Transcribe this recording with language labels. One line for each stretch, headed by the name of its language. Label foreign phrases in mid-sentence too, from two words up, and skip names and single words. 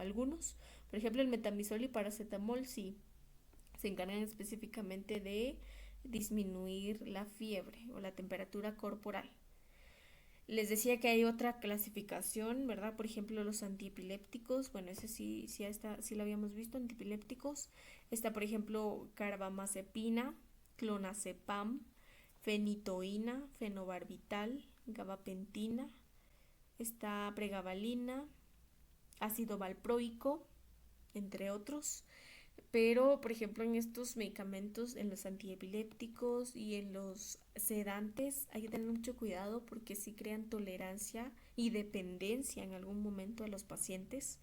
Spanish: Algunos, por ejemplo, el metamizol y paracetamol sí se encargan específicamente de disminuir la fiebre o la temperatura corporal. Les decía que hay otra clasificación, ¿verdad? Por ejemplo, los antiepilépticos, bueno, ese sí lo habíamos visto, antiepilépticos. Está, por ejemplo, carbamazepina, clonazepam, fenitoína, fenobarbital, gabapentina, está pregabalina, ácido valproico, entre otros. Pero, por ejemplo, en estos medicamentos, en los antiepilépticos y en los sedantes, hay que tener mucho cuidado porque sí crean tolerancia y dependencia en algún momento a los pacientes.